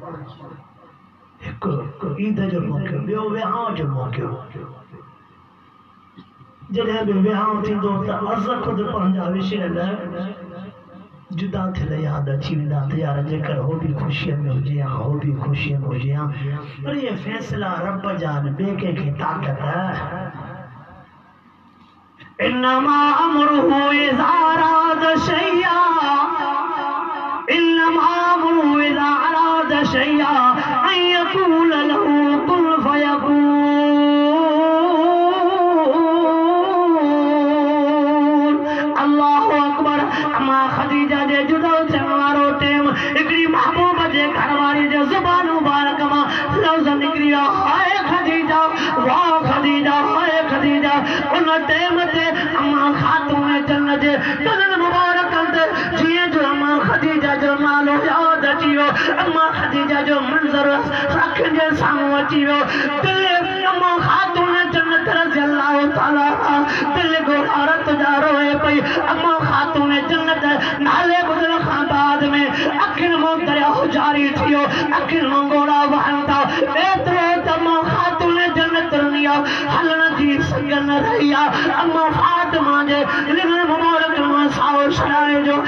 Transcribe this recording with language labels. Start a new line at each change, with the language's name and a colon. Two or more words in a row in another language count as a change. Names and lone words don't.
Sindhi: हिकु ईद जो मौक़ो ॿियो विहांउ जो मौक़ो जॾहिं बि विहांउ थींदो त अज़ ख़ुदि पंहिंजा विछड़ियल जुदा थियल यादि अची वेंदा त यार जेकर हो बि ख़ुशीअ में हुजे हा हो बि ख़ुशीअ में हुजे हा पर इहे फ़ैसिला रब जा ॿिए कंहिंखे ताक़त
Arabic: إنما أمره إذا أراد شيئا إنما أمره إذا أراد شيئا أن يقول له كن فيكون الله أكبر
Sindhi: अम्मा खदीजा जे जुदा थियण वारो टाइम हिकिड़ी महबूब जे घरवारी जे ज़ुबान मुबारक मां लफ़्ज़ निकिरी विया हाय खदीजा वाह खदीजा हाय खदीजा उन टाइम ते अम्मा खातून जन्नत जे कननि मुबारकनि ते जीअं जो अम्मा खदीजा जो नालो यादि अची वियो अम्मा खदीजा जो मंज़र अखियुनि जे साम्हूं अची वियो दिल अम्मा खातून जन्नत
Arabic: رضي الله تعالى
Sindhi: दिल गोहारत जा रोए पई अम्मा खातून जन्नत नाले ॿुधण खां बाद में अखियुनि मां दरिया जारी थियो अखियुनि मां ॻोढ़ा वहनि था एतिरो त अम्मा खातून जन्नत हलण जी सघन रही अम्मा फातिमा जे लिखण मुबारक मां साओ छॾाए